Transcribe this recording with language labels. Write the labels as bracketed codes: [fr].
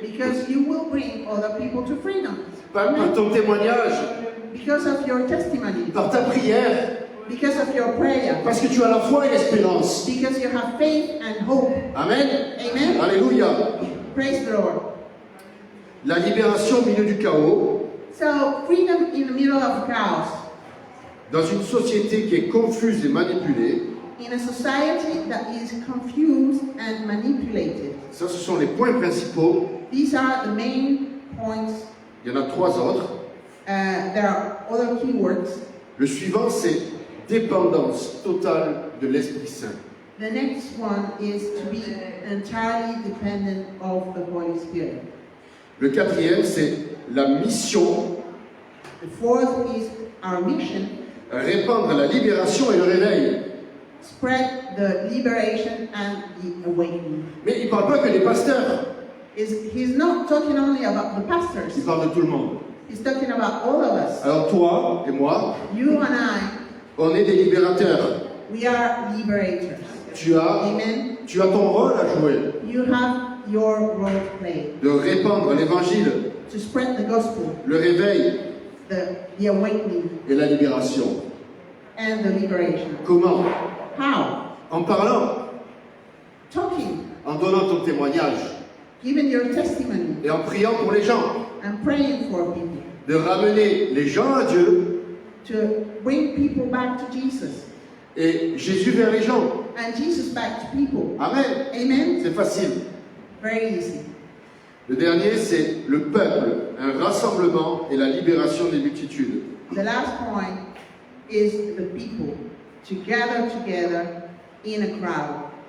[en] Because you will bring other people to freedom. [fr] Par ton témoignage, [en] Because of your testimony. [fr] par ta prière. [en] Because of your prayer. [fr] Parce que tu as la foi et l'espérance. [en] Because you have faith and hope. Amen. Amen. Alléluia. Praise the Lord. [fr] La libération au milieu du chaos. [en] So, freedom in the middle of chaos. [fr] Dans une société qui est confuse et manipulée. [en] In a society that is confused and manipulated. [fr] Ça, ce sont les points principaux. [en] These are the main points. [fr] Il y en a 3 autres. [en] There are other keywords. [fr] Le suivant, c'est dépendance totale de l'Esprit Saint. [en] The next one is to be entirely dependent of the Holy Spirit. [fr] Le 4e, c'est la mission, [en] The fourth is our mission. [fr] répandre la libération et le réveil. [en] Spread the liberation and the awakening. [fr] Mais il ne parle pas que des pasteurs, [en] He's not talking only about the pastors. [fr] il parle de tout le monde. [en] He's talking about all of us. [fr] Alors toi et moi, [en] You and I, [fr] on est des libérateurs. [en] we are liberators. [fr] Tu as Amen. ton rôle à jouer, [en] You have your role to play [fr] de répandre l'évangile, [en] to spread the gospel, [fr] le réveil [en] the awakening, [fr] et la libération. [en] and the liberation. [fr] Comment? [en] How? [fr] En parlant, [en] Talking, [fr] en donnant ton témoignage [en] giving your testimony, [fr] et en priant pour les gens, [en] and praying for people. [fr] de ramener les gens à Dieu [en] To bring people back to Jesus. [fr] et Jésus vers les gens. [en] And Jesus back to people. Amen. Amen. [fr] C'est facile. [en] Very easy. [fr] Le dernier, c'est le peuple, un rassemblement et la libération des multitudes. [en] The last point is the people to gather together in a crowd.